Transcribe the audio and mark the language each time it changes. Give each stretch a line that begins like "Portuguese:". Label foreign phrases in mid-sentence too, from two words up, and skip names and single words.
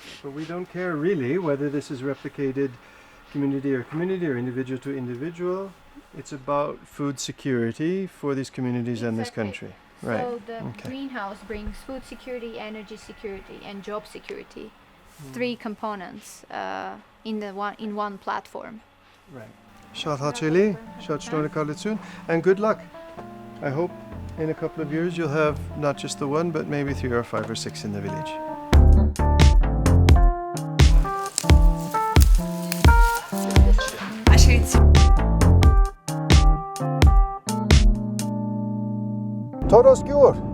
English: But we don't care really whether this is replicated community or individual to individual. It's about food security for these communities and this country. Right. So the greenhouse brings food security, energy security, and job security. Three components in one platform. Right.
Armenian: Շատ հաճելի, շատ շնորհակալություն,
English: and good luck. I hope in a couple of years you'll have not just the one, but maybe 3 or 5 or 6 in the village. Torosgyugh.